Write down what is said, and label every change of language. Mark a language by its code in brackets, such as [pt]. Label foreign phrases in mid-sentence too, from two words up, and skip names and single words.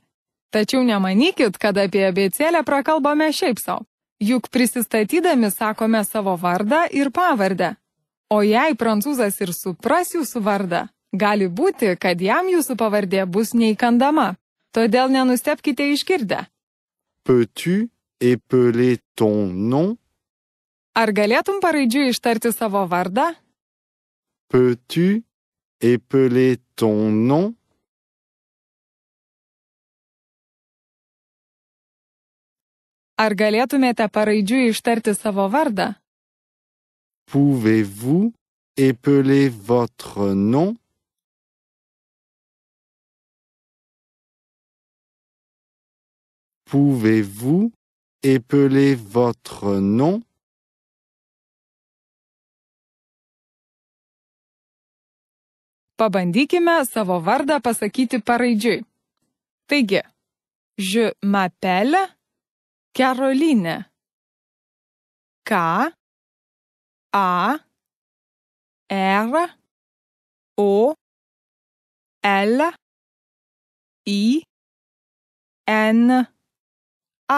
[lt] Tačiau nemanykit, kad apie abėcėlę prakalbame šiaip sau. Juk prisistatydami sakome savo vardą ir pavardę. O jei prancūzas ir supras jūsų vardą, gali būti, kad jam jūsų pavardė bus neįkandama. Todėl nenustebkite išgirdę. [fr] Peux-tu épeler ton nom? [lt] Ar galėtum paraidžiui ištarti savo vardą? [fr] Peux-tu épeler ton nom? [lt] Ar galėtumėte paraidžiui ištarti savo vardą? [fr] Pouvez-vous épeler votre nom? Pouvez-vous épeler votre nom? [lt] Pabandykime savo vardą pasakyti paraidžiui. Taigi, [fr] je m'appelle Caroline. K, A, R, O, L, I, N, A.